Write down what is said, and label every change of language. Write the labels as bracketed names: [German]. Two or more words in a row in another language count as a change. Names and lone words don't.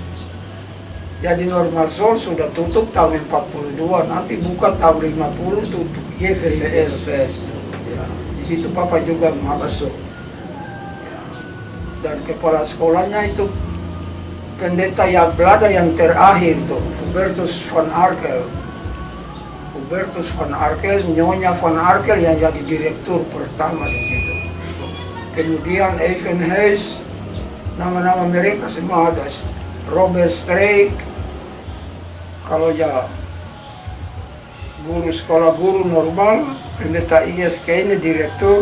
[Indonesian] Jadi Normal Sol sudah tutup tahun 42, nanti buka tahun 50 tutup YFVS. YFVS. Ya, di situ Papa juga masuk. Ya. Dan kepala sekolahnya itu pendeta yang Belanda yang terakhir tuh, Hubertus van Arkel. Hubertus van Arkel, Nyonya van Arkel yang jadi direktur pertama di situ. Kemudian Even Hayes, nama-nama mereka semua ada. Robert Streik, kalau ya guru sekolah guru normal, pendeta ISK ini direktur.